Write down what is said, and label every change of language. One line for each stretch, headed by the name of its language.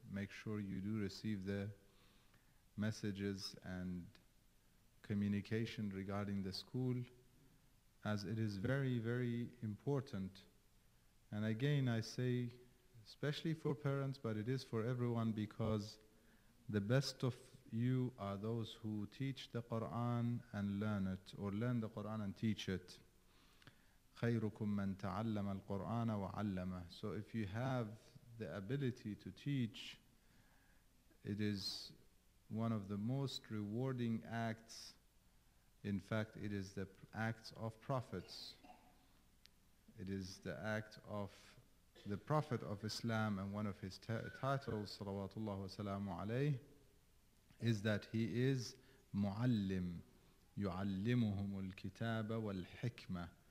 English: Make sure you do receive their messages and communication regarding the school, as it is very, very important. And again, I say, especially for parents, but it is for everyone, because the best of you are those who teach the Quran and learn it, or learn the Quran and teach it.
Arabic: خيركم من تعلم القرآن وعلمه.
English: So if you have the ability to teach, it is one of the most rewarding acts. In fact, it is the acts of prophets. It is the act of the Prophet of Islam, and one of his titles, salawatullah wa salamu alayhi, is that he is muallim,
Arabic: yuallimuhum al-kitaba wal-hikmah.